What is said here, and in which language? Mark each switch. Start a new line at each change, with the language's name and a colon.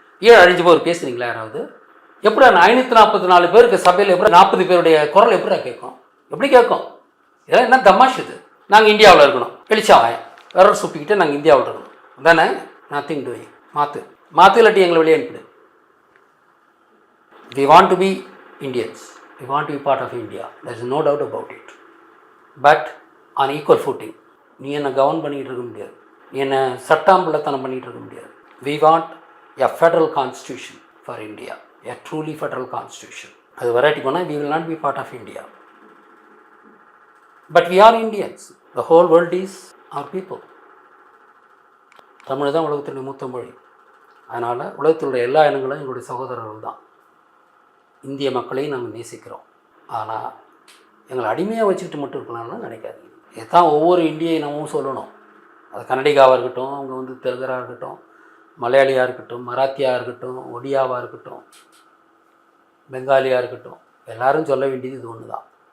Tamil: ஏன் அழிஞ்சு போர் பேசுனீங்களா யாராவது? எப்படி 544 பேருக்கு சபையில் எப்படி 40 பேருடைய குரல் எப்படா கேட்கும்? எப்படி கேட்கும்? இதெல்லாம் என்ன தமாஷ் இது? நாங்கள் இந்தியாவில் இருக்கணும், வெளிச்சாவாய் விரல் சுப்பிக்கிட்டு நாங்கள் இந்தியாவில் இருக்கணும் தானே?
English: Nothing doing.
Tamil: மாற்று இல்லாட்டி எங்களை வெளியே அனுப்பிடு.
English: We want to be Indians. We want to be part of India. There is no doubt about it. But on equal footing.
Tamil: நீ என்ன கவர்ன் பண்ணிகிட்டு இருக்க முடியாது, நீ என்ன சட்டாம்பிள்ளத்தனம் பண்ணிகிட்டு இருக்க முடியாது.
English: We want a federal constitution for India. A truly federal constitution.
Tamil: அது வராட்டி போனால்
English: we will not be part of India. But we are Indians. The whole world is our people.
Tamil: Tamil தான் உலகத்தினுடைய மூத்த மொழி. அதனால் உலகத்தினுடைய எல்லா இனங்களும் எங்களுடைய சகோதரர்கள் தான். இந்திய மக்களையும் நாங்கள் நேசிக்கிறோம். ஆனால் எங்களை அடிமையாக வச்சுக்கிட்டு மட்டும் இருக்கலாம்னு நினைக்காதீங்க. இதுதான் ஒவ்வொரு இந்திய இனமும் சொல்லணும். அது கன்னடிகாவாக இருக்கட்டும், அவங்க வந்து தெலுங்கராக இருக்கட்டும், மலையாளியாக இருக்கட்டும், மராத்தியாக இருக்கட்டும், ஒடியாவாக இருக்கட்டும், பெங்காலியாக இருக்கட்டும், எல்லோரும் சொல்ல வேண்டியது இது ஒன்று தான்.